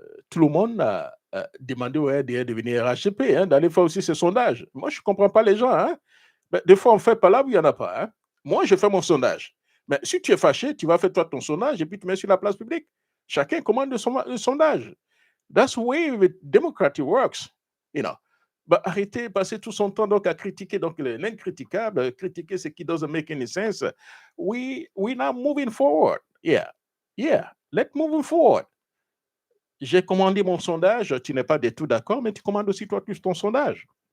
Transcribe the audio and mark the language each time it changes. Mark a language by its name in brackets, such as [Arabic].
[French] Tout le monde a demandé au RDR de venir RHCP, hein, d'aller faire aussi ce sondage. Moi, je ne comprends pas les gens. Hein. Ben, des fois, on fait pas là où il n'y en a pas. Hein. Moi, je fais mon sondage. Mais si tu es fâché, tu vas faire toi ton sondage et puis tu mets sur la place publique. Chacun commande le sondage. [English] That's the way the democracy works. You know. [French] Bah, arrêtez, passer tout son temps donc à critiquer donc l'incriticable, critiquer ce qui [English] doesn't make any sense. We now moving forward. Yeah, let's move forward. [French] J'ai commandé mon sondage, tu n'es pas du tout d'accord, mais tu commandes aussi toi ton sondage.